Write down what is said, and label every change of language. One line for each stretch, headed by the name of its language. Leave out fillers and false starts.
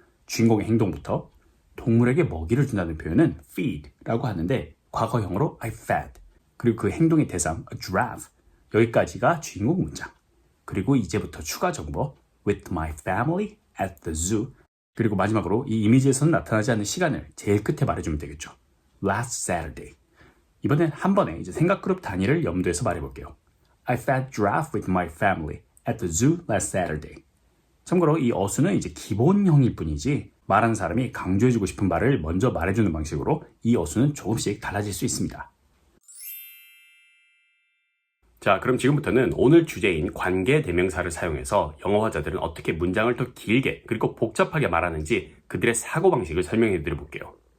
Korean: 주인공의 행동부터 동물에게 먹이를 준다는 표현은 feed라고 하는데 과거형으로
English: I fed,
Korean: 그리고 그 행동의 대상
English: a giraffe,
Korean: 여기까지가 주인공 문장. 그리고 이제부터 추가 정보
English: with my family at the zoo,
Korean: 그리고 마지막으로 이 이미지에서는 나타나지 않는 시간을 제일 끝에 말해주면 되겠죠.
English: Last Saturday.
Korean: 이번엔 한 번에 이제 생각 그룹 단위를 염두에서 말해볼게요.
English: I fed giraffe with my family at the zoo last Saturday.
Korean: 참고로 이 어수는 이제 기본형일 뿐이지 말하는 사람이 강조해주고 싶은 말을 먼저 말해주는 방식으로 이 어수는 조금씩 달라질 수 있습니다. 자, 그럼 지금부터는 오늘 주제인 관계 대명사를 사용해서 영어 화자들은 어떻게 문장을 더 길게 그리고 복잡하게 말하는지 그들의 사고방식을 설명해 드려볼게요.